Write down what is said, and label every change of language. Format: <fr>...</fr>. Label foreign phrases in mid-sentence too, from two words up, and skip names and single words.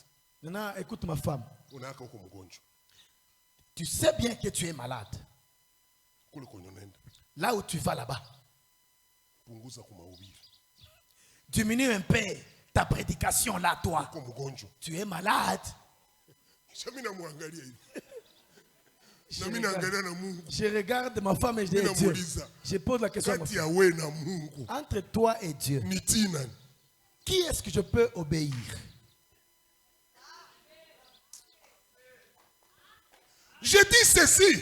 <fr>Maintenant, écoute ma femme.</fr> <sw>Unaaka uko mgonjwa.</sw> <fr>Tu sais bien que tu es malade.</fr> <sw>Kule kwenye unaenda.</sw> <fr>Là où tu vas là-bas.</fr> <sw>Punguza kumahubiri.</sw> <fr>Diminue un peu ta prédication là, toi.</fr> <sw>Uko mgonjwa.</sw> <fr>Tu es malade. Je regarde ma femme et je dis Dieu. Je pose la question à ma femme. Entre toi et Dieu, qui est-ce que je peux obéir? Je dis ceci.</fr>